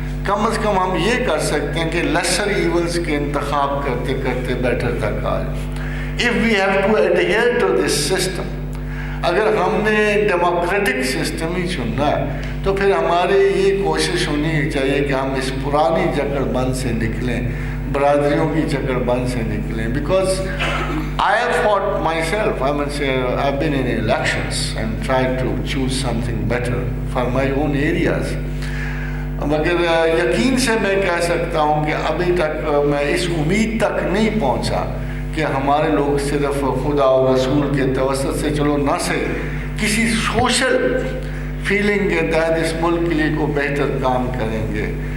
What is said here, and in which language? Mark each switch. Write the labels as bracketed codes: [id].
[ur] کم از کم ہم یہ کر سکتے ہیں کہ لیسر ایونز کے انتخاب کرتے کرتے بیٹر تک آ جائے. [en] If we have to adhere to this system, [ur] اگر ہم نے ڈیموکریٹک سسٹم ہی چننا ہے تو پھر ہماری یہ کوشش ہونی چاہیے کہ ہم اس پرانی جکڑ بند سے نکلیں, برادریوں کی جکڑ بند سے نکلیں. [en] Because I have fought myself, I've been in elections and tried to choose something better for my own areas. [ur] مگر یقین سے میں کہہ سکتا ہوں کہ ابھی تک میں اس امید تک نہیں پہنچا کہ ہمارے لوگ صرف خدا اور رسول کے توسط سے چلو نہ سے کسی سوشل فیلنگ کے تحت اس ملک کے لیے کو بہتر کام کریں گے.